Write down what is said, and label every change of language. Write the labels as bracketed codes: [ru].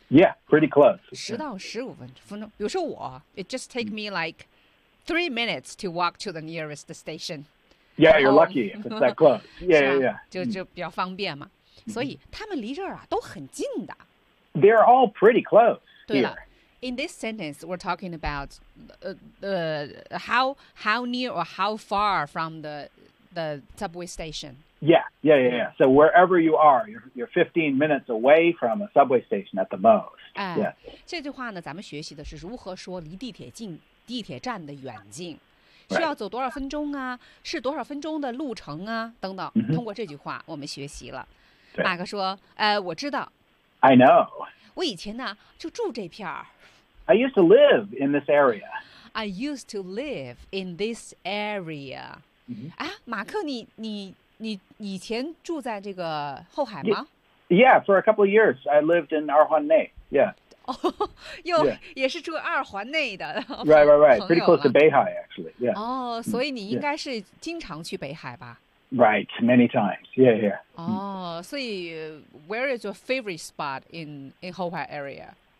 [en] Yeah, pretty close. [zh] 10到15分钟。比如说我 [en] it just take me like 3 minutes to walk to the nearest station. Yeah, you're lucky if it's that close. Yeah, yeah, yeah. [zh] 就比较方便嘛。所以他们离这儿啊都很近的。 [en] They're all pretty close. 对了 ，In this sentence, we're talking about how near or how far from the subway station. Yeah. So wherever you are, you're 15 minutes away from a subway station at the most. [zh] 这句话呢，咱们学习的是如何说离地铁近，地铁站的远近。需要走多少分钟啊？是多少分钟的路程啊？等等。 Mm-hmm. 通过这句话，我们学习了。马克说我知道 [en] I know [zh] 我以前呢就住这片儿 [en] I used to live in this area I used to live in this area、 mm-hmm. [zh] 啊马克你以前住在这个后海吗 [en] Yeah, for a couple of years I lived in 二环内 Yeah [zh] 哦又、yeah. 也是住二环内的 [en] Right pretty close to 北海 actually Yeah [zh] 哦所以你应该是经常去北海吧 [en] Right, many times. Yeah. Oh, so where is your favorite spot in Hohhai area?